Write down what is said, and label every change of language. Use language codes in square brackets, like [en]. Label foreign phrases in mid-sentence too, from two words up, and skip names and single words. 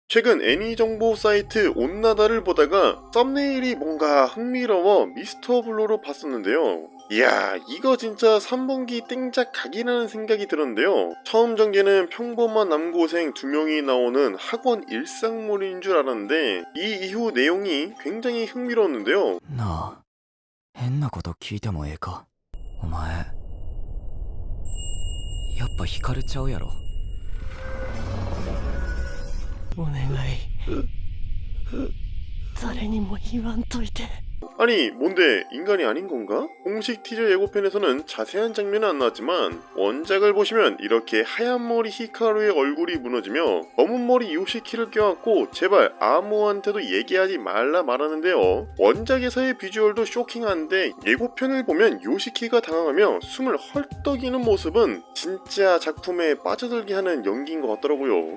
[ko] 최근 애니 정보 사이트 온나다를 보다가 썸네일이 뭔가 흥미로워 미스터 블루로 봤었는데요. 이야, 이거 진짜 3분기 땡작 각이라는 생각이 들었는데요. 처음 전개는 평범한 남고생 2명이 나오는 학원 일상물인 줄 알았는데 이 이후 내용이 굉장히 흥미로웠는데요. [ja] なあ、変なこと聞いてもええか。お前、やっぱ惹かれちゃうやろ。お願い誰にも言わんといて。 [ko] 아니, 뭔데 인간이 아닌 건가? 공식 티저 예고편에서는 자세한 장면은 안 나왔지만 원작을 보시면 이렇게 하얀 머리 히카루의 얼굴이 무너지며 검은 머리 요시키를 껴안고 제발 아무한테도 얘기하지 말라 말하는데요. 원작에서의 비주얼도 쇼킹한데 예고편을 보면 요시키가 당황하며 숨을 헐떡이는 모습은 진짜 작품에 빠져들게 하는 연기인 것 같더라고요.